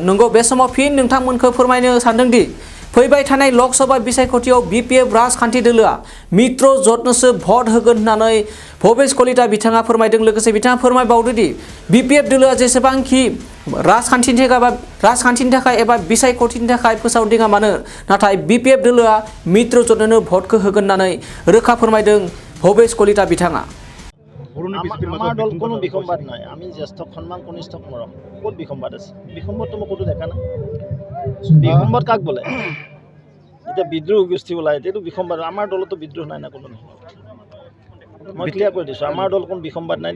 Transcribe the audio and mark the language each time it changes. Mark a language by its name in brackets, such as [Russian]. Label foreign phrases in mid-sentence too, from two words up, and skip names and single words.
[Bodo] नंगौ, बे समाव फिन नोंथांमोनखौ फोरमायनो सानदोंदि फैबाय थानाय लकसभा बिसायख'थियाव बीपीएफ राजखान्थि दोलोआ मित्रजोटनोसो भट होगोन होननानै भबेश कलिता बिथाङा फोरमायदों। लोगोसे बिथाङा फोरमायबावदोंदि बीपीएफ दोलोआ जेसेबांखि राजखान्थिनि थाखाय एबा बिसायख'थिनि थाखाय फोसावदिङा मानो, नाथाय बीपीएफ दोलोआ मित्रजोटनोनो भटखौ होगोन होननानै रोखा फोरमायदों भबेश कलिता बिथाङा। [Assamese] আমাৰ দল কোনো বিসম্বাদ নাই। আমি জ্যেষ্ঠ সন্মান কনিষ্ঠ মৰম। ক'ত বিসম্বাদ আছে? বিসম্বাদটো মই ক'তো দেখা নাই। বিসম্বাদ কাক বোলে? এতিয়া বিদ্ৰোহ গোষ্ঠী ওলাই, এইটো বিসম্বাদ। আমাৰ দলতো বিদ্ৰোহ নাই না কোনো। মই ক্লিয়াৰ কৰি দিছোঁ, আমাৰ দল কোনো বিসম্বাদ নাই দেই।